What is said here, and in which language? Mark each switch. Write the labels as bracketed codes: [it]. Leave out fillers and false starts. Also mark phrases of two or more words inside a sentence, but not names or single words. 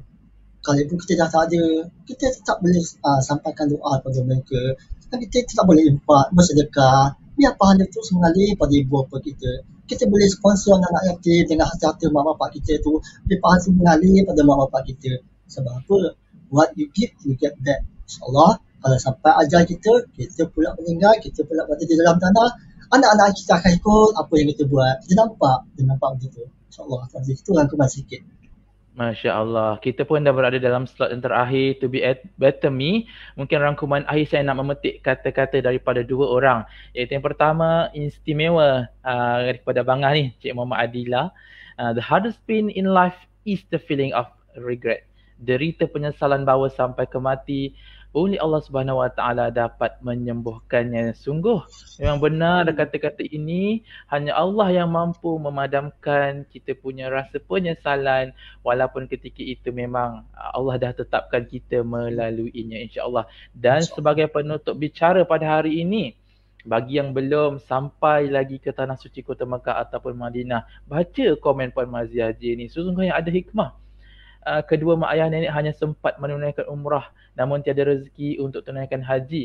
[ms] Kalau ibu kita dah tak ada, kita tetap boleh sampaikan doa kepada mereka. Dan kita tetap boleh infak, bersedekah. Biar pahala terus mengalir pada ibu bapa kita. Kita boleh sponsor anak-anak yatim dengan harta mak bapak kita tu. Biar pahala terus mengalir pada mak bapak kita. Sebab apa? [en] What you give, you get back. [ms] InsyaAllah, kalau sampai ajal kita pula meninggal, kita pula berada di dalam tanah. Anak-anak kita akan ikut apa yang kita buat. Kita nampak begitu. InsyaAllah. Itu rangkuman sikit. [ar] ما شاء الله. [ms] Kita pun dah berada dalam slot yang terakhir, [en] To Be Better Me. [ms] Mungkin rangkuman akhir saya nak memetik kata-kata daripada dua orang. Iaitu yang pertama, istimewa daripada Abang Ah ni, Cik Muhammad Adila. [en] The hardest pain in life is the feeling of regret. [ms] Derita penyesalan bahawa sampai ke mati, only Allah [ar] سبحانه وتعالى [ms] dapat menyembuhkannya. Sungguh memang benar kata-kata ini. Hanya Allah yang mampu memadamkan kita punya rasa penyesalan, walaupun ketika itu memang Allah dah tetapkan kita melaluinya, insya-Allah. Dan sebagai penutup bicara pada hari ini, bagi yang belum sampai lagi ke tanah suci Kota Mekah ataupun Madinah, baca komen Puan Mazia Haji ni. Sesungguhnya ada hikmah. Kedua mak ayah nenek hanya sempat menunaikan umrah, namun tiada rezeki untuk tunaikan haji.